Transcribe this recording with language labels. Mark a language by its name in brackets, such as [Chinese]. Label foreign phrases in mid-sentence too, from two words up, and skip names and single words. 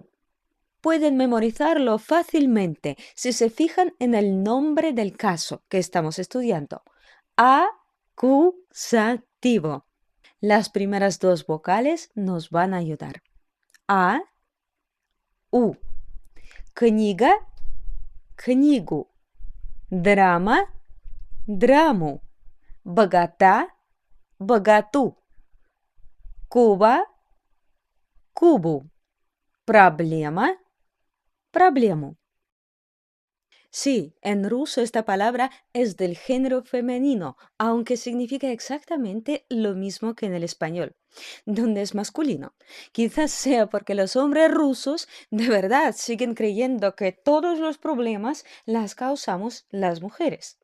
[Spanish] Pueden memorizarlo fácilmente si se fijan en el nombre del caso que estamos estudiando. Acusativo. Las primeras 2 vocales nos van a ayudar. A, U. [Russian] Книга, книгу. Драма, драму. Богата, богату. Куба, кубу. Проблема, problemu. [Spanish] Sí, en ruso esta palabra es del género femenino, aunque significa exactamente lo mismo que en el español, donde es masculino. Quizás sea porque los hombres rusos de verdad siguen creyendo que todos los problemas las causamos las mujeres.